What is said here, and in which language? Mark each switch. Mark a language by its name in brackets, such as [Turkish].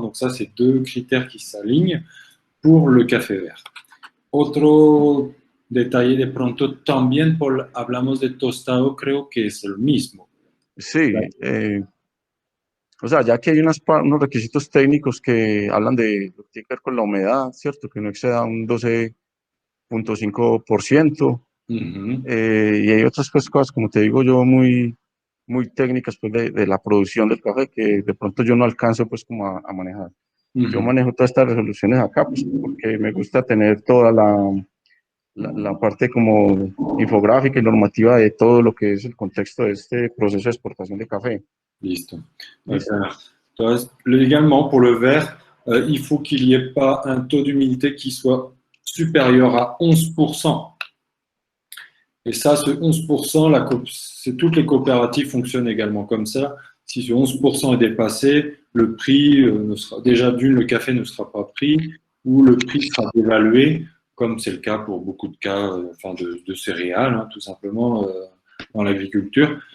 [French] Donc ça, c'est deux critères qui s'alignent pour le café vert. [Spanish] Otro detalle de pronto también hablamos de tostado, creo que es el mismo. Sí, o sea, ya que hay unos requisitos técnicos que hablan de lo que tiene que ver con la humedad, ¿cierto? Que no exceda un 12.5%. Y hay otras cosas, como te digo yo, muy técnicas pues, de la producción del café que de pronto yo no alcanzo pues como a manejar. Yo manejo todas estas resoluciones acá pues, porque me gusta tener toda la parte como infográfica y normativa de todo lo que es el contexto de este proceso de exportación de café. Listo. [French] Entonces, légalement, pour le vert, il faut qu'il n'y ait pas un taux d'humidité qui soit supérieur à 11%. Et ça, ce 11%, toutes les coopératives fonctionnent également comme ça. Si ce 11% est dépassé, le prix ne sera, déjà d'une, le café ne sera pas pris ou le prix sera dévalué, comme c'est le cas pour beaucoup de cas de céréales, hein, tout simplement, dans l'agriculture.